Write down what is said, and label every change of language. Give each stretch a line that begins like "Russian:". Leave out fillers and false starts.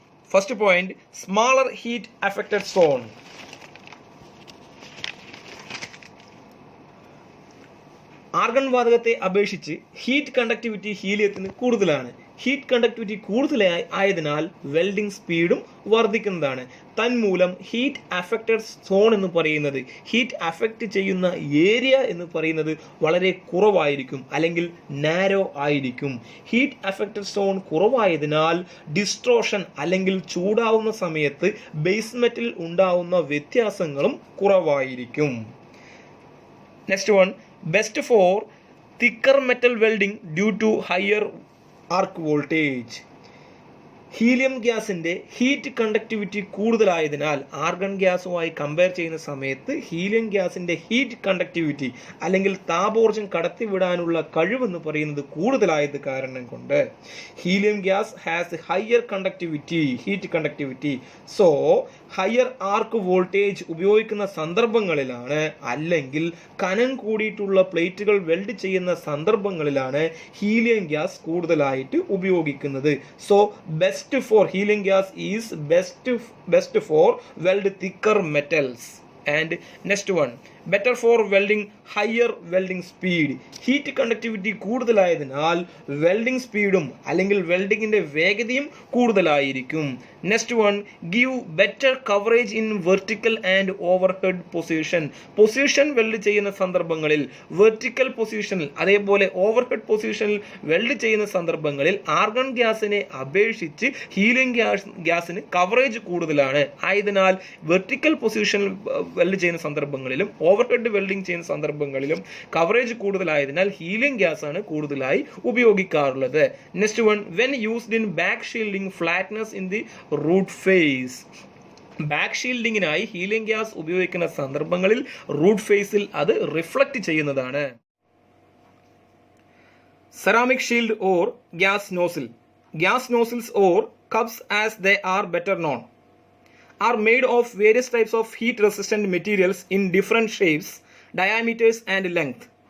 English: First point, smaller heat affected zone.
Malayalam: Argon വാതകത്തെ അപേക്ഷിച്ച് heat conductivity ഹീലിയത്തിന് കൂടുതലാണ്. ഹീറ്റ് കണ്ടക്ടിവിറ്റി കൂടുതലായതിനാൽ വെൽഡിംഗ് സ്പീഡും വർദ്ധിക്കുന്നതാണ്. തന്മൂലം ഹീറ്റ് അഫക്റ്റഡ് സോൺ എന്ന് പറയുന്നത്, ഹീറ്റ് അഫക്റ്റ് ചെയ്യുന്ന ഏരിയ എന്ന് പറയുന്നത് വളരെ കുറവായിരിക്കും, അല്ലെങ്കിൽ നാരോ ആയിരിക്കും. ഹീറ്റ് അഫക്റ്റഡ് സോൺ കുറവായതിനാൽ ഡിസ്ട്രോഷൻ അല്ലെങ്കിൽ ചൂടാവുന്ന സമയത്ത് ബേസ്മെന്റിൽ ഉണ്ടാവുന്ന വ്യത്യാസങ്ങളും കുറവായിരിക്കും.
English: Next one, best for thicker metal welding due to higher arc voltage.
Malayalam: Helium ഗ്യാസിൻ്റെ ഹീറ്റ് കണ്ടക്ടിവിറ്റി കൂടുതലായതിനാൽ ആർഗൺ ഗ്യാസുമായി കമ്പയർ ചെയ്യുന്ന സമയത്ത് ഹീലിയം ഗ്യാസിൻ്റെ ഹീറ്റ് കണ്ടക്ടിവിറ്റി അല്ലെങ്കിൽ താപോർജ്ജം കടത്തിവിടാനുള്ള കഴിവെന്ന് പറയുന്നത് കൂടുതലായത് കാരണം കൊണ്ട്
English: Helium gas has higher conductivity, heat conductivity.
Malayalam: So higher arc voltage ഉപയോഗിക്കുന്ന സന്ദർഭങ്ങളിലാണ്, അല്ലെങ്കിൽ കനം കൂടിയിട്ടുള്ള പ്ലേറ്റുകൾ വെൽഡ് ചെയ്യുന്ന സന്ദർഭങ്ങളിലാണ് ഹീലിയം ഗ്യാസ് കൂടുതലായിട്ട് ഉപയോഗിക്കുന്നത്.
English: So best for helium gas is best for weld thicker metals. And next one, better for welding higher welding speed.
Malayalam: Heat conductivity കൂടുതലായതിനാൽ welding സ്പീഡും അല്ലെങ്കിൽ വെൽഡിങ്ങിന്റെ വേഗതയും കൂടുതലായിരിക്കും.
English: Next one, give better coverage in vertical and overhead position.
Malayalam: Position weld ചെയ്യുന്ന സന്ദർഭങ്ങളിൽ, vertical പൊസിഷനിൽ അതേപോലെ overhead പൊസിഷനിൽ വെൽഡ് ചെയ്യുന്ന സന്ദർഭങ്ങളിൽ ആർഗൺ ഗ്യാസിനെ അപേക്ഷിച്ച് ഹീലിയം ഗ്യാസിന് കവറേജ് കൂടുതലാണ്. ആയതിനാൽ വെർട്ടിക്കൽ പൊസിഷനിൽ വെൽഡ് ചെയ്യുന്ന സന്ദർഭങ്ങളിലും ഓവർഹെഡ് വെൽഡിംഗ് ചെയ്യുന്ന സന്ദർഭങ്ങളിലും കവറേജ് കൂടുതലായതിനാൽ ഹീലിയം ഗ്യാസ് ആണ് കൂടുതലായി ഉപയോഗിക്കാറുള്ളത്.
English: Next one, when used in back shielding flatness in the root face.
Malayalam: Back ഷീൽഡിങ്ങിനായി helium gas ഉപയോഗിക്കുന്ന സന്ദർഭങ്ങളിൽ റൂട്ട് ഫേസിൽ അത് റിഫ്ലക്ട് ചെയ്യുന്നതാണ്.
English: Ceramic shield or gas nozzle. Gas nozzles or cups as they are better known are made of various types of heat resistant materials in different shapes, diameters and length.